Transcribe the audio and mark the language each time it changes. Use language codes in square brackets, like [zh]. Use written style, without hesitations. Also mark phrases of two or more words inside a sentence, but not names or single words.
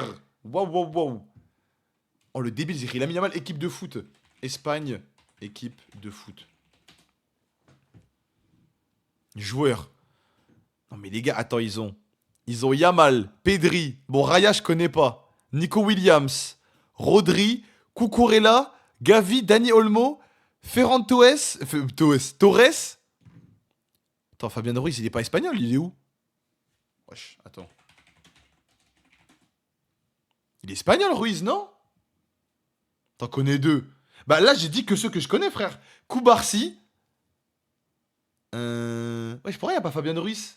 [fr] Waouh. Oh, le débile, j'ai écrit Lamine Yamal, équipe de foot. Espagne, équipe de foot. Joueur. Non, mais les gars, attends, ils ont Yamal, Pedri. Bon, Raya, je connais pas. Nico Williams, Rodri, Cucurella. Gavi, Dani Olmo, Ferran Torres. Attends, Fabien Ruiz, il est pas espagnol, il est où? Wesh, attends. Il est espagnol, Ruiz, non? T'en connais 2. Bah là, j'ai dit que ceux que je connais, frère. Koubarsi. Wesh, pourquoi y a pas Fabien Ruiz?